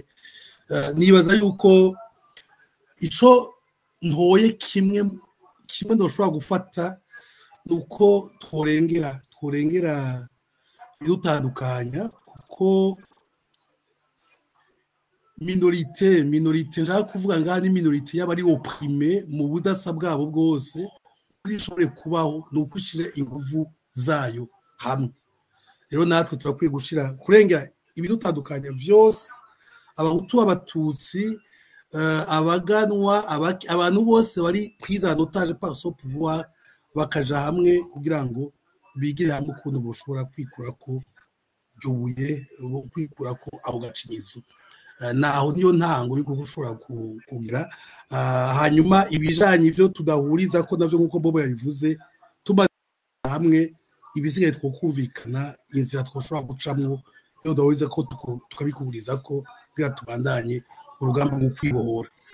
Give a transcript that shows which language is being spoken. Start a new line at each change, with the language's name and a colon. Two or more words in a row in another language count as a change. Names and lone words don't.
Rundi: Nibaza yuko ico ntoye kimwe ndoshobora gufata nuko tworengera idutandukanya, kuko minorite nshaka kuvuga ngaha ni minorite y'abari opprimé mu budasa bwabo bwose, ishobore kubaho nuko ishira inguvu zayo hamwe. Rero natwe turakwiye gushira kurengera ibidutandukanya vyose, abahutu, abatutsi, abaganwa, abantu bose bari
French: prise en otage par son pouvoir,
Rundi: bakaja hamwe kugira ngo bigire hamwe ukuntu boshobora kwikurako byobuye, kwikurako aho gacinyizo. naho niyo ntango yuko ushobora kugira hanyuma ibijanye ibyo tudahuriza ko navyo nkuko Bobo yabivuze tumaze hamwe ibisigaye twokumvikana inzira twoshobora gucamwo iyo dahuriza ko tukabikuriza ko kugira tubandanye urugamba rwo kwibohora.